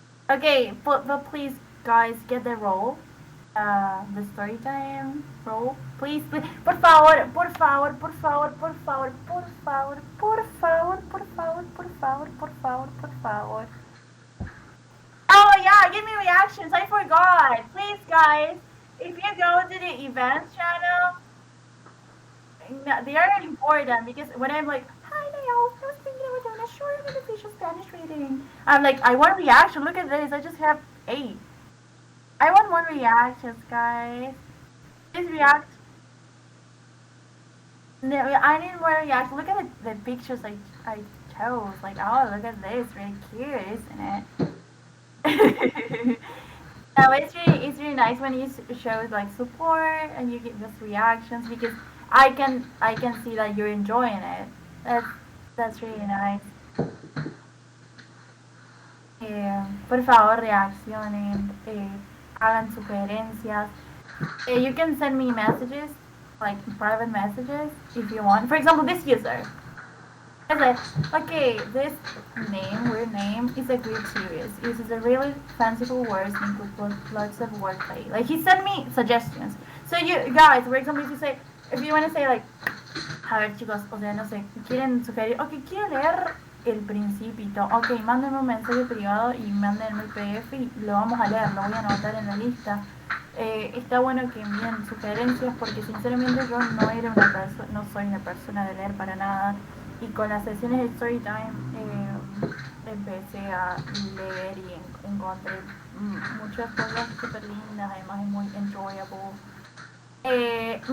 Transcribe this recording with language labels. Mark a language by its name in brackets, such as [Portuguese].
[English] Okay, but please, guys, get the role. The story time role. Please, please. [Spanish] Por favor, por favor, por favor, por favor, por favor, por favor, por favor, por favor, por favor, por favor. [English] Oh yeah, give me reactions. I forgot. Please, guys, if you go to the events channel, they are important because when I'm like, hi Nail, I was thinking about doing a short beneficial Spanish reading. I'm like, I want a reaction. Look at this. I just have 8. I want more reactions, guys. Please react. No, I need more reactions. Look at the pictures I chose. Like, oh, look at this. Really cute, isn't it? No, it's really nice when you show like support and you get just reactions because I can see that you're enjoying it. That's really nice. [Spanish] Por favor, reaccionen, hagan sugerencias. [English] You can send me messages, like private messages, if you want. For example, this user. I said, okay, this weird name, is a great series. It uses a really fanciful words and includes lots of wordplay. Like, he sent me suggestions. So you guys, for example, if you want to say like, [Spanish] a ver chicos, o sea, no sé, quieren sugerir, ok, quiero leer el principito, ok, mándenme un mensaje privado y mándenme el PDF y lo vamos a leer, lo voy a anotar en la lista. Está bueno que envíen sugerencias porque sinceramente yo no soy una persona de leer para nada y con las sesiones de Storytime empecé a leer y encontré muchas cosas súper lindas, además es muy enjoyable.